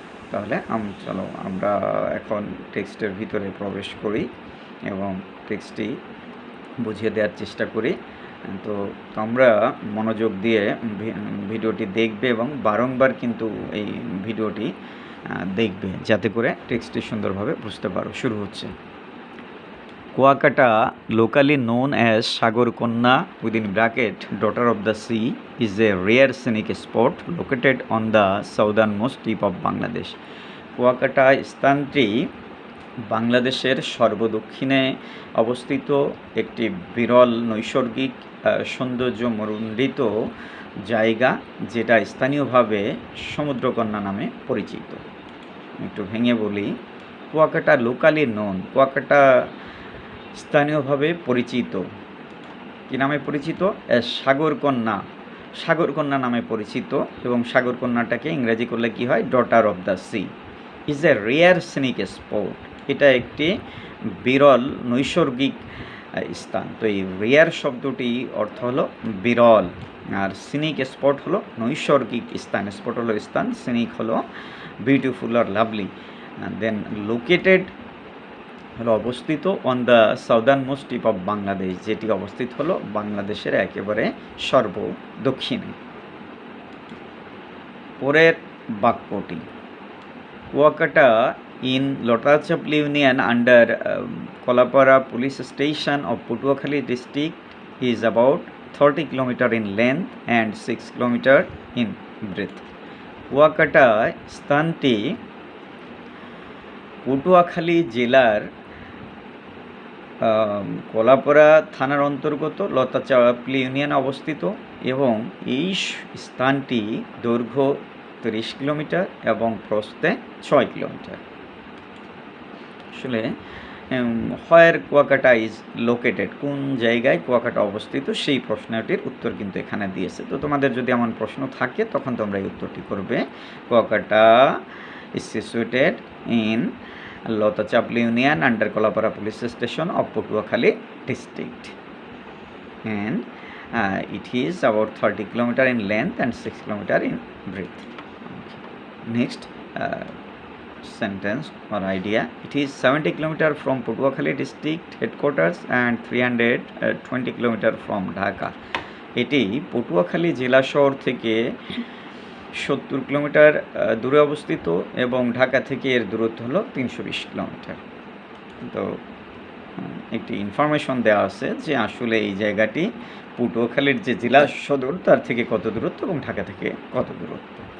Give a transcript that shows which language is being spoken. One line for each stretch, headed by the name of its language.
Bangla: তাহলে চলো আমরা এখন টেক্সটের ভিতরে প্রবেশ করি এবং টেক্সটটি বুঝিয়ে দেওয়ার চেষ্টা করি। তো তোমরা মনোযোগ দিয়ে ভিডিওটি দেখবে এবং বারংবার কিন্তু এই ভিডিওটি দেখবে, যাতে করে টেক্সটটি সুন্দরভাবে বুঝতে পারো। শুরু হচ্ছে।
English: Kuakata, locally known as Sagarkonna within bracket daughter of the sea, is a rare scenic spot located on the southernmost tip of Bangladesh.
Bangla: Kuakata স্থানটি বাংলাদেশের সর্বদক্ষিণে অবস্থিত একটি বিরল নৈসর্গিক সৌন্দর্যমণ্ডিত জায়গা, যেটা স্থানীয়ভাবে সমুদ্রকন্যা নামে পরিচিত। একটু ভেঙে বলি, কুয়াকাটা
English: locally known,
Bangla: কুয়াকাটা স্থানীয়ভাবে পরিচিত, কী নামে পরিচিত? সাগরকন্যা, সাগরকন্যা নামে পরিচিত। এবং সাগরকন্যাটাকে ইংরেজি করলে কি হয়?
English: Daughter of the sea. Is a rare scenic spot,
Bangla: এটা একটি বিরল নৈসর্গিক স্থান। তো এই রেয়ার শব্দটি অর্থ হলো বিরল, আর সিনিক স্পট হলো নৈসর্গিক স্থান। স্পট হলো স্থান, সিনিক হলো বিউটিফুল আর লাভলি।
English: then located
Bangla: হলো অবস্থিত
English: on the southernmost tip of Bangladesh,
Bangla: যেটি অবস্থিত হলো বাংলাদেশের একেবারে সর্বদক্ষিণে। পরের বাক্যটি,
English: Kuakata in Lotachapli Union under Kolapara Police Station of Patuakhali district is about 30 km in length and 6 km in breadth.
Bangla: Kuakata স্থানটি পটুয়াখালী জেলার কলাপাড়া থানার অন্তর্গত লতাচাপলি ইউনিয়নে অবস্থিত এবং এই স্থানটি দৈর্ঘ্য 30 কিলোমিটার এবং প্রস্থে 6 কিলোমিটার। আসলে
English: where Kuakata is located,
Bangla: কোন জায়গায় কুয়াকাটা অবস্থিত, সেই প্রশ্নটির উত্তর কিন্তু এখানে দিয়েছে। তো তোমাদের যদি এমন প্রশ্ন থাকে তখন তোমরা এই উত্তরটি করবে।
English: Kuakata is situated in Lotachapli union under Kolapara police station of Patuakhali district and it is about 30 km in length and 6 km in breadth. Next sentence or idea, it is 70 km from Patuakhali district headquarters and 320 km from Dhaka.
Bangla: এটি পটুয়াখালী জেলা শহর থেকে 70 kilometre দূরে অবস্থিত এবং ঢাকা থেকে এর দূরত্ব হলো 320 কিলোমিটার। তো একটি ইনফরমেশন দেওয়া আছে যে আসলে এই জায়গাটি পটুয়াখালীর যে জেলা সদর তার থেকে কত দূরত্ব এবং ঢাকা থেকে কত দূরত্ব।